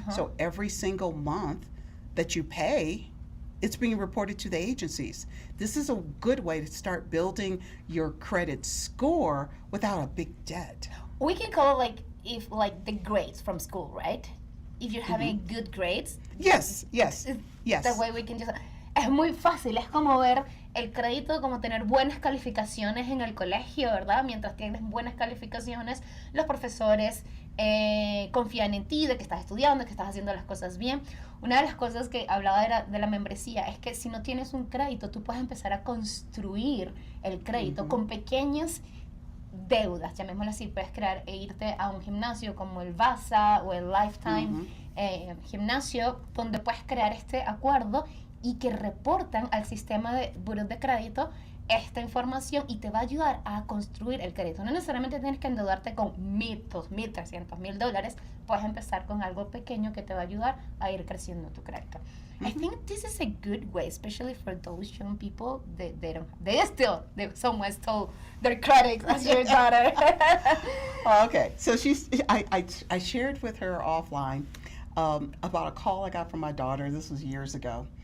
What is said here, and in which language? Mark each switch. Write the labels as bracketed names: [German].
[English] So every single month that you pay, it's being reported to the agencies. This is a good way to start building your credit score without a big debt. We can call it like the grades from school, right? If you're having good grades. Yes. The way we can just... [Spanish] Es muy fácil, es como ver el crédito, como tener buenas calificaciones en el colegio, ¿verdad? Mientras tienes buenas calificaciones, los profesores confían en ti, de que estás estudiando, que estás haciendo las cosas bien. Una de las cosas que hablaba era de la membresía, es que si no tienes un crédito, tú puedes empezar a construir el crédito con pequeñas deudas, llamémoslo así. Puedes crear e irte a un gimnasio como el VASA o el Lifetime gimnasio, donde puedes crear este acuerdo y que reportan al sistema de buros de crédito esta información y te va a ayudar a construir el crédito. No necesariamente tienes que endeudarte con $1,000, $2,000, $300,000. Puedes empezar con algo pequeño que te va a ayudar a ir creciendo tu crédito. [English] I think this is a good way, especially for those young people that they someone stole their credit as your daughter. Okay, so I shared with her offline about a call I got from my daughter. This was years ago.